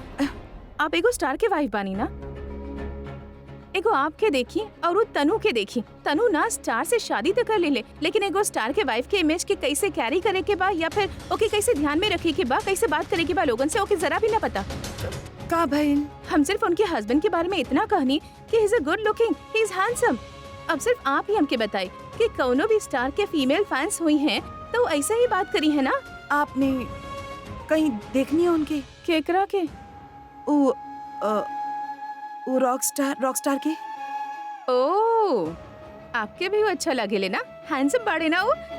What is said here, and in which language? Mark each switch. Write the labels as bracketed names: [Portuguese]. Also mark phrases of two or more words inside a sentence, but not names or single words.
[Bhojpuri] आप एगो स्टार के वाइफ बानी ना, एगो आपके देखी और वो तनु के देखी। तनु ना स्टार से शादी तो कर ले, लेकिन एगो स्टार के वाइफ के इमेज के कैसे कैरी करे के बा या फिर ओके कैसे ध्यान में रखे के बा, कैसे बात करे के बा लोगन से, ओके जरा भी ना पता। का बहन? हम सिर्फ उनके हस्बैंड के बारे में इतना कहनी कि [English] he is a good looking, he is handsome. [Bhojpuri] अब सिर्फ आप ही हमके बताए कि कौनो भी स्टार के फीमेल फैंस हुई हैं तो ऐसा ही बात करी है ना। आपने कहीं देखनी है उनके? केकरा के? वो रॉक स्टार के। ओह, आपके भी वो अच्छा लगे ले ना, हैंडसम बाड़े ना वो।